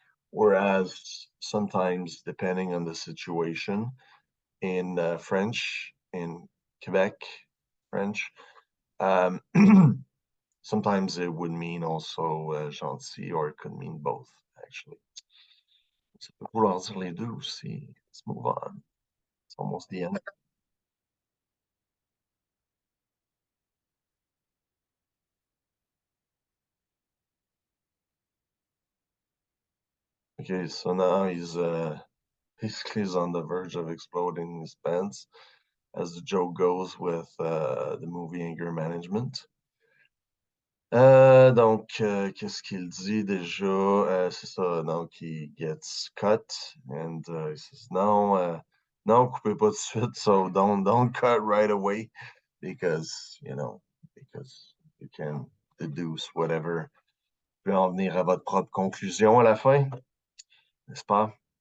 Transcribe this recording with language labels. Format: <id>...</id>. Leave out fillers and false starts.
<en>Whereas sometimes, depending on the situation, in French, in Quebec, French, um, sometimes it would mean also gentil, or it could mean both, actually.</en> <fr>Ça peut vouloir dire les deux aussi.</fr> <en>Let's move on. It's almost the end. Okay, so now he's on the verge of exploding his pants, as the joke goes with the movie Anger Management.</en> <fr>Donc, qu'est-ce qu'il dit déjà? C'est ça, donc,</fr> <en>he gets cut, and he says,</en> <fr>non, non, coupez pas tout de suite,</fr> <en>so don't cut right away, because, because you can deduce whatever.</en> <fr>Vous pouvez en venir à votre propre conclusion à la fin, n'est-ce pas?</fr>